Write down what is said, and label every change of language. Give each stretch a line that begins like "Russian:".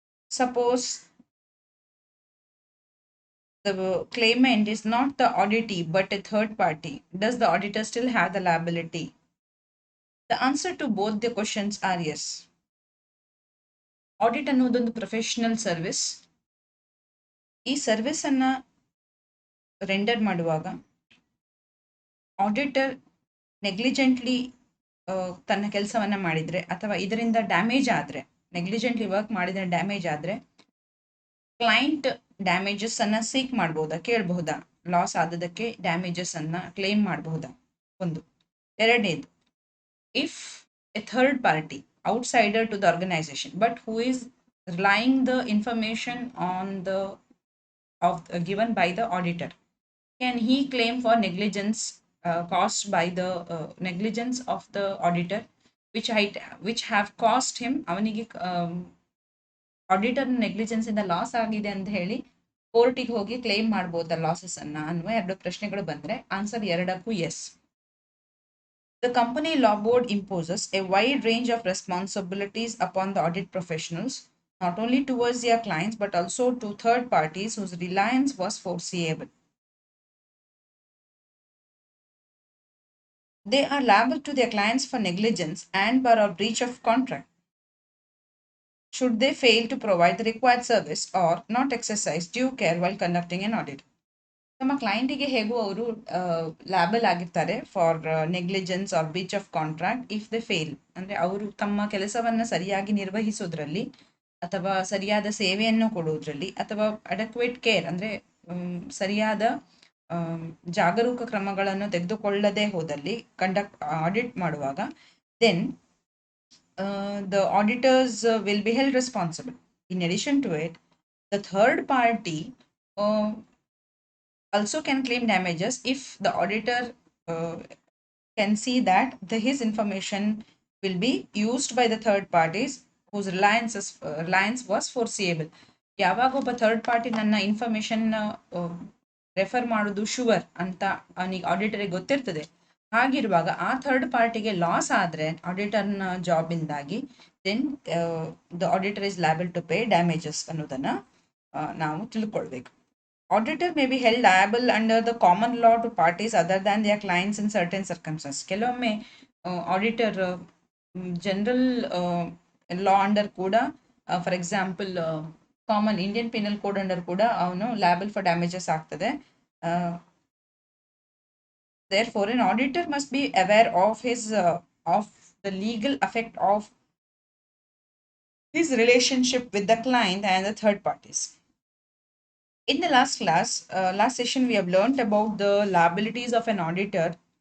English: Suppose the claimant is not the auditee but a third party. Does the auditor still have the liability? The answer to both the questions are yes.
Kannada: Audit ಅನ್ನೋದೊಂದು professional service. ಈ service ಅನ್ನ render ಮಾಡುವಾಗ auditor ನೆಗ್ಲಿಜೆಂಟ್ಲಿ ತನ್ನ ಕೆಲಸವನ್ನ ಮಾಡಿದ್ರೆ ಅಥವಾ ಇದರಿಂದ damage ಆದ್ರೆ, ನೆಗ್ಲಿಜೆಂಟ್ಲಿ ವರ್ಕ್ ಮಾಡಿದ್ರೆ ಡ್ಯಾಮೇಜ್ ಆದ್ರೆ ಕ್ಲೈಂಟ್ ಡ್ಯಾಮೇಜಸ್ ಅನ್ನ ಸೀಕ್ ಮಾಡಬಹುದಾ, ಕೇಳಬಹುದಾ? ಲಾಸ್ ಆದದಕ್ಕೆ ಡ್ಯಾಮೇಜಸ್ ಅನ್ನ ಕ್ಲೇಮ್ ಮಾಡಬಹುದಾ? ಒಂದು. ಎರಡನೇದು,
English: if a third party outsider to the organization but who is relying the information on the given by the auditor, can he claim for negligence caused by the negligence of the auditor which have caused him
Kannada: ಅವನಿಗೆ auditor negligence ಇಂದ loss ಆಗಿದೆ ಅಂತ ಹೇಳಿ ಕೋರ್ಟಿಗೆ ಹೋಗಿ claim ಮಾಡಬಹುದಾ losses ಅನ್ನ ಅನ್ನುವ ಎರಡು ಪ್ರಶ್ನೆಗಳು ಬಂದ್ರೆ ಆನ್ಸರ್ ಎರಡಕ್ಕೂ S.
English: The Company Law Board imposes a wide range of responsibilities upon the audit professionals, not only towards their clients but also to third parties whose reliance was foreseeable. They are liable to their clients for negligence and for a breach of contract should they fail to provide the required service or not exercise due care while conducting an audit.
Kannada: ತಮ್ಮ ಕ್ಲೈಂಟಿಗೆ ಹೇಗೂ ಅವರು label ಆಗಿರ್ತಾರೆ
English: For negligence or breach of contract if they fail.
Kannada: ಅಂದರೆ ಅವರು ತಮ್ಮ ಕೆಲಸವನ್ನು ಸರಿಯಾಗಿ ನಿರ್ವಹಿಸೋದ್ರಲ್ಲಿ ಅಥವಾ ಸರಿಯಾದ ಸೇವೆಯನ್ನು ಕೊಡುವುದರಲ್ಲಿ ಅಥವಾ ಅಡೆಕ್ವೇಟ್ ಕೇರ್ ಅಂದರೆ ಸರಿಯಾದ ಜಾಗರೂಕ ಕ್ರಮಗಳನ್ನು ತೆಗೆದುಕೊಳ್ಳದೆ ಹೋದಲ್ಲಿ ಆಡಿಟ್ ಮಾಡುವಾಗ
English: Then the auditors will be held responsible. In addition to it, the third party also can claim damages if the auditor can see that his information will be used by the third parties whose reliance was foreseeable.
Kannada: ಯಾವಾಗ ಒಬ್ಬ third party ನನ್ನ information refer ಮಾಡೋದು sure ಅಂತ ಅವನಿಗೆ ಆಡಿಟರಿಗೆ ಗೊತ್ತಿರ್ತದೆ. ಹಾಗಿರುವಾಗ ಆ third ಪಾರ್ಟಿಗೆ ಲಾಸ್ ಆದರೆ ಆಡಿಟರ್ನ ಜಾಬಿಂದಾಗಿ
English: then the auditor is liable to pay damages
Kannada: ಅನ್ನೋದನ್ನ ನಾವು ತಿಳ್ಕೊಳ್ಬೇಕು.
English: Auditor may be held liable under the common law to parties other than their clients in certain circumstances.
Kannada: ಕೆಲವೊಮ್ಮೆ ಆಡಿಟರ್ ಜನರಲ್ ಲಾ ಅಂಡರ್ ಕೂಡ, for example common Indian penal code under ಕೂಡ ಅವನು liable for damages ಆಗ್ತದೆ.
English: Therefore, an auditor must be aware of the legal effect of his relationship with the client and the third parties. In the last session, we have learned about the liabilities of an auditor.